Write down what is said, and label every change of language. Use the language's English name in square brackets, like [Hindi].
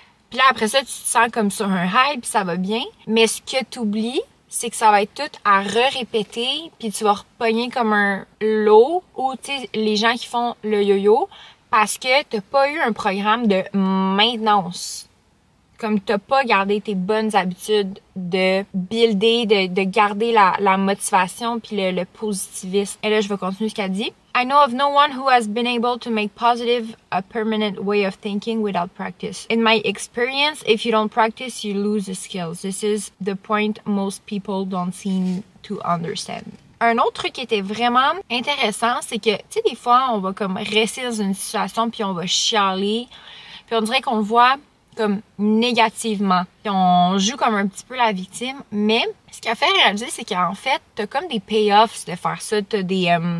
[French] Puis là, après ça, tu te sens comme sur un high, puis ça va bien. Mais ce que tu oublies, c'est que ça va être tout à répéter, puis tu vas repogner comme un lot, ou, tu sais, les gens qui font le yo-yo, parce que t'as pas eu un programme de maintenance. Comme t'as pas gardé tes bonnes habitudes de builder, de garder la motivation puis le positivisme. Et là, je vais continuer ce qu'elle dit. [English] I know of no one who has been able to make positive a permanent way of thinking without practice. In my experience, if you don't practice, you lose the skills. This is the point most people don't seem to understand. [French] Un autre truc qui était vraiment intéressant, c'est que, tu sais, des fois, on va comme rester dans une situation puis on va chialer, puis on dirait qu'on le voit comme négativement. Puis on joue comme un petit peu la victime, mais ce qui a fait réaliser, c'est qu'en fait, t'as comme des payoffs de faire ça, t'as des...